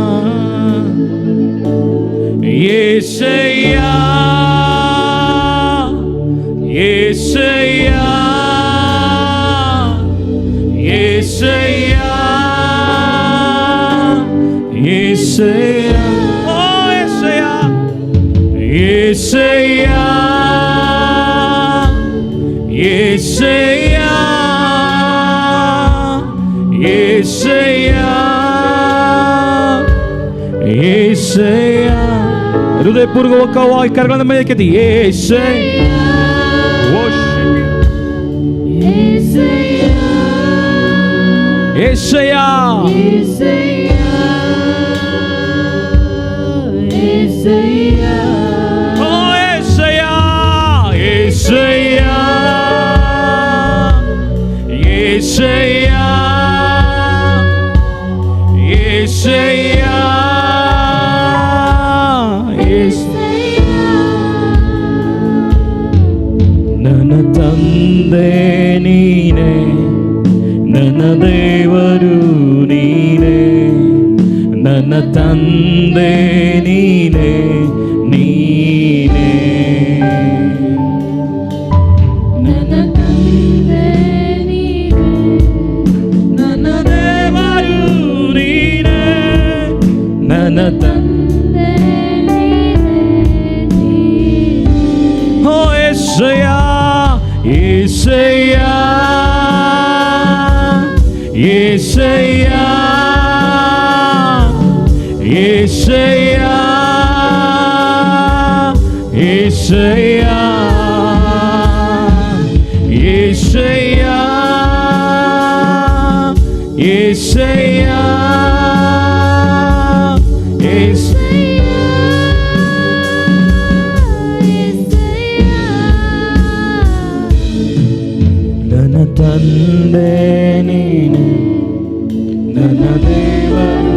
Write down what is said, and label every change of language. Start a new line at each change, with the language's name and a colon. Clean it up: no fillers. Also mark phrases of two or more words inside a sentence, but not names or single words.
Telugu: యేసయ్యా యేసయ్యా యేసయ్యా యేసయ్యా ఓ యేసయ్యా యేసయ్యా యేసయ్యా యేసయ్యా యేసయ్యా
Kannada: ಹೃದಯಪೂರ್ವಕವಾಗಿ ಕರಗಳ ಮೇಲೆ ಕೆತ್ತಿ
Telugu: యేసయ్యಾ యేసయ్యా యేసయ్యా యేసయ్యా
Kannada: ನನ್ನ ತಂದೆ ನೀನೇ ನನ್ನ ದೇವರು ನೀನೇ ನನ್ನ ತಂದೆ ನೀನೇ ನೀನೇ ನನ್ನ ತಂದೆ ನೀನೇ ನನ್ನ ದೇವರು ನೀನೇ ನನ್ನ ತಂದೆ
Telugu: ಓ యేసయ్యಾ యేసయ్యా యేసయ్యా యేసయ్యా యేసయ్యా యేసయ్యా
Kannada: యేసయ్యా ನನ್ನ ತಂದೆ ನೀನೆ ನನ್ನ ದೇವರು